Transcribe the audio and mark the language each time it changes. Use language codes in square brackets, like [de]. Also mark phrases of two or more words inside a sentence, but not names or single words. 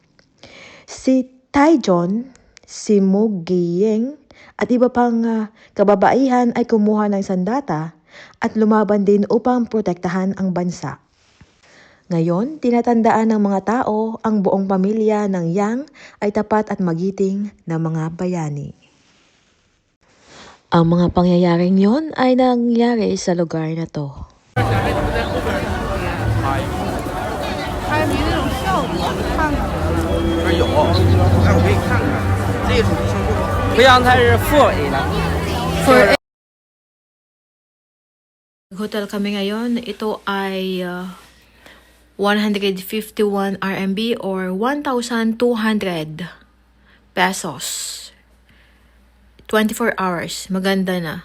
[tl] Si Taijon, si Mu Giying, at iba pang kababaihan ay kumuha ng sandata at lumaban din upang protektahan ang bansa. Ngayon, tinatandaan ng mga tao ang buong pamilya ng Yang ay tapat at magiting na mga bayani. Ang mga pangyayaring yon ay nangyari sa lugar na to. [zh] 不像它是负 A 的。 [tl] Hotel kami ngayon. Ito ay 151 RMB or 1,200 pesos. 24 hours. Maganda na.